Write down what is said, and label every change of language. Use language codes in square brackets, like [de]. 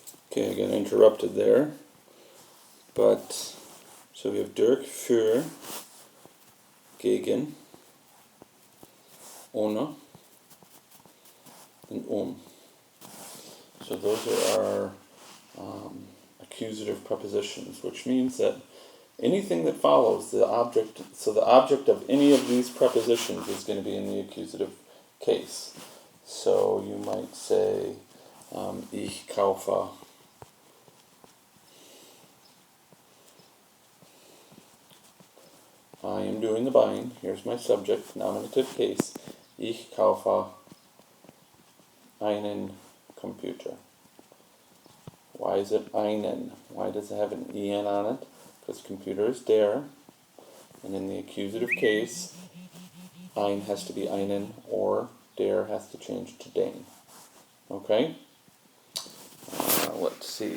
[en] Okay, I got interrupted there. But, so we have durch, für, gegen, ohne, and So those are our accusative prepositions, which means that anything that follows the object, so the object of any of these prepositions is going to be in the accusative case. So you might say, [de] ich kaufe. [en] I am doing the buying. Here's my subject, nominative case. [de] Ich kaufe einen Computer. [en] Why is it einen? Why does it have an en on it? Because computer is der. And in the accusative case, ein has to be einen, or der has to change to den. Okay? Let's see.